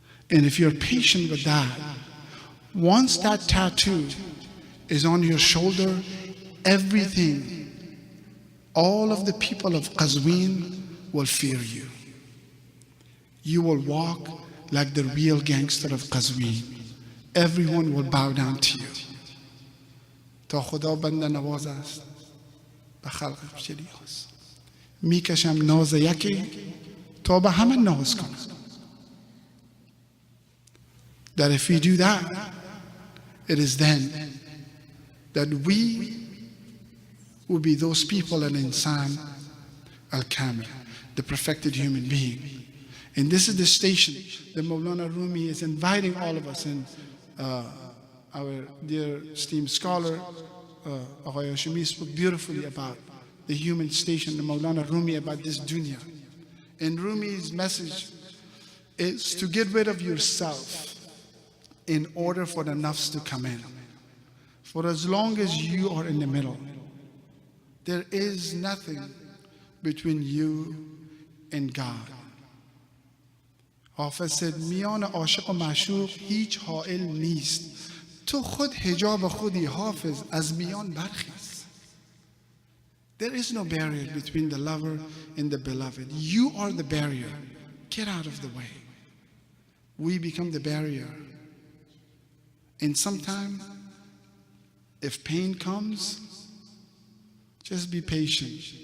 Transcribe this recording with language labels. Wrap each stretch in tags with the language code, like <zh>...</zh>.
<en>And if you're patient with that, once that tattoo is on your shoulder, everything, all of the people of Qazwin will fear you. You will walk like the real gangster of Qazwin. Everyone will bow down to you.</en> <fa>تا خدا بنده نواز است به خلقش شریعاست میکشم ناز یکی تا به همه ناز کنم.</fa> <en>That if we do that, it is then that we will be those people in Insan al-Kamil, the perfected human being. And this is the station that Maulana Rumi is inviting all of us in. Our dear esteemed scholar, Aghay Hashimi, spoke beautifully about the human station, the Maulana Rumi, about this dunya. And Rumi's message is to get rid of yourself in order for the nafs to come in. For as long as you are in the middle, there is nothing between you and God. Hafiz said,</en> <fa>میان عاشق و معشوق هیچ حائل نیست. تو خود حجاب خودی حافظ از میان برخیز.</fa> <en>There is no barrier between the lover and the beloved. You are the barrier. Get out of the way. We become the barrier. And sometimes, if pain comes, just be patient.</en>